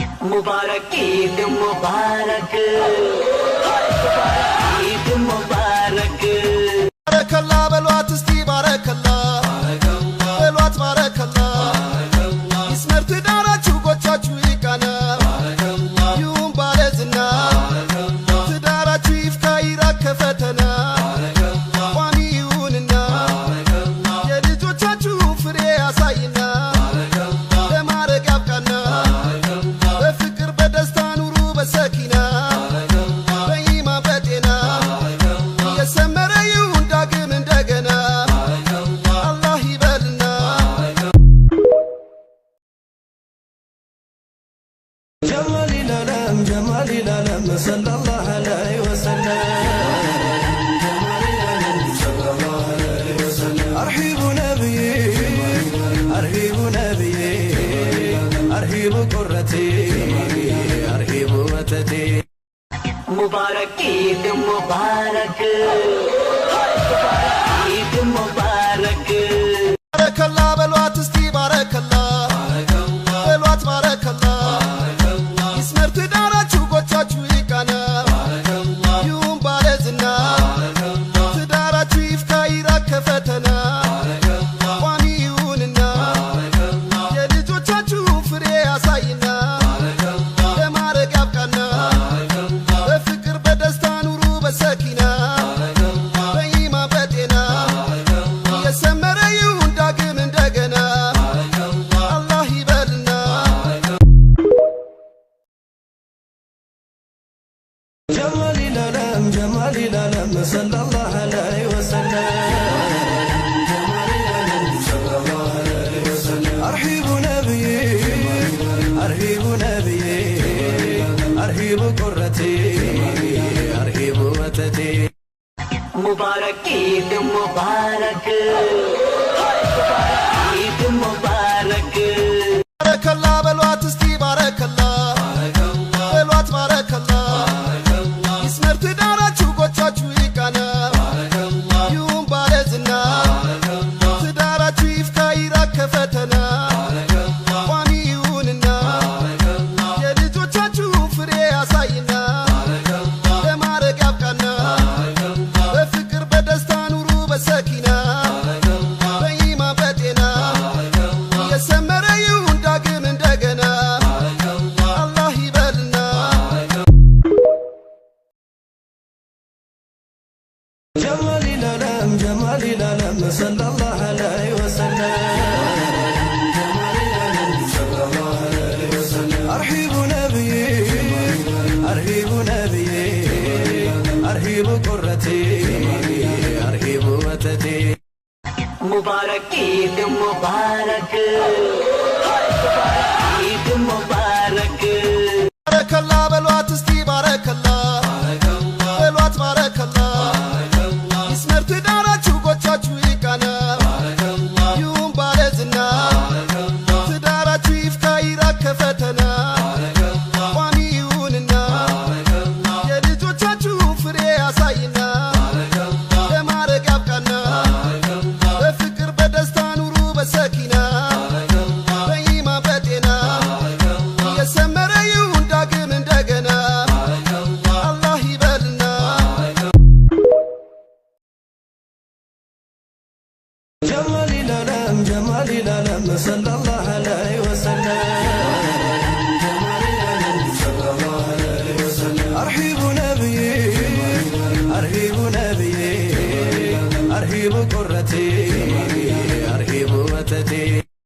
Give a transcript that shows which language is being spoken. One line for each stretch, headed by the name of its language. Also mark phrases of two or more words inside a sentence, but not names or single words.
Arabic: مبارك عيد مبارك عيد مبارك
Amharic: बारकल्ला በሏት እስቲ ባረከላ በሏት ባረከላ ይስመር ትዳራችሁ ጎቻችሁ ይቃና ይሁን ባለዝና ትዳራችሁ ይፍካ ይራቅ ከፈተና ቋሚ ይሁንና የልጆቻችሁ ፍሬ ያሳይና ለማረግ ያብቃና በፍቅር በደስታ ኑሩ በሰኪና በኢማን በጤና የሰመረ ይሁን ዳግም እንደገና አላህ ይበልና
Arabic: جمال العالم صلى الله عليه وسلم أرحب نبي أرحب نبي أرحب قرتي أرحب وتدي مبارك عيد مبارك عيد مبارك
Amharic: बारकल्ला በሏት እስቲ ባረከላ በሏት ባረከላ ይስመር ትዳራችሁ ጎቻችሁ ይቃና ይሁን ባለዝና ትዳራችሁ ይፍካ ይራቅ ከፈተና ቋሚ ይሁንና የልጆቻችሁ ፍሬ ያሳይና ለማረግ ያብቃና በፍቅር በደስታ ኑሩ በሰኪና በኢማን በጤና የሰመረ ይሁን ዳግም እንደገና አላህ ይበልና
Arabic: جمال العالم صلى الله عليه وسلم أرحب نبي أرحب نبي أرحب قرتي أرحب وتدي مبارك عيد مبارك عيد مبارك
Amharic: ባረከላ በሏት እስቲ ባረከላ በሏት ባረከላ ይስመር ትዳራችሁ ጎቻችሁ ይቃና ይሁን ባለዝና ትዳራችሁ ይፍካ ይራቅ ከፈተና ቋሚ ይሁንና የልጆቻችሁ ፍሬ ያሳይና ለማረግ ያብቃና በፍቅር በደስታ ኑሩ በሰኪና በኢማን በጤና የሰመረ ይሁን ዳግም እንደገና አላህ ይበልና
Arabic: جمال العالم صلى الله عليه وسلم أرحب نبي أرحب نبي أرحب قرتي أرحب وتدي مبارك عيد مبارك عيد مبارك
Amharic: ባረከላ በሏት እስቲ ባረከላ በሏት ባረከላ ይስመር ትዳራችሁ ጎቻችሁ ይቃና ይሁን ባለዝና ትዳራችሁ ይፍካ ይራቅ ከፈተና ቋሚ ይሁንና የልጆቻችሁ ፍሬ ያሳይና ለማረግ ያብቃና በፍቅር በደስታ ኑሩ በሰኪና በኢማን በጤና የሰመረ ይሁን ዳግም እንደገና አላህ ይበልና
Arabic: جمال العالم صلى الله عليه وسلم أرحب نبي أرحب نبي أرحب قرتي أرحب وتدي